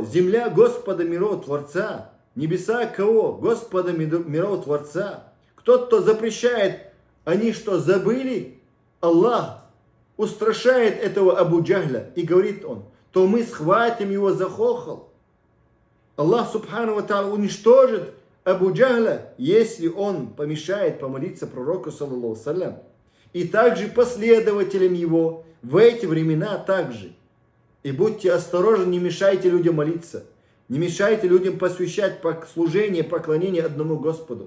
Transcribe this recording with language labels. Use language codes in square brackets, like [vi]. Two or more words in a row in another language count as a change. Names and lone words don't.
[ru] Земля Господа миров Творца. Небеса кого? Господа миров Творца. Кто запрещает, они что, забыли? Аллах устрашает этого Абу Джахля, и говорит он, то мы схватим его за хохол. Аллах [ar] سبحانه وتعالى [ru] уничтожит Абу Джахля, если он помешает помолиться пророку, [ar] صلى الله سلم. [ru] И также последователям его в эти времена также. И будьте осторожны, не мешайте людям молиться. Не мешайте людям посвящать служение, поклонение одному Господу.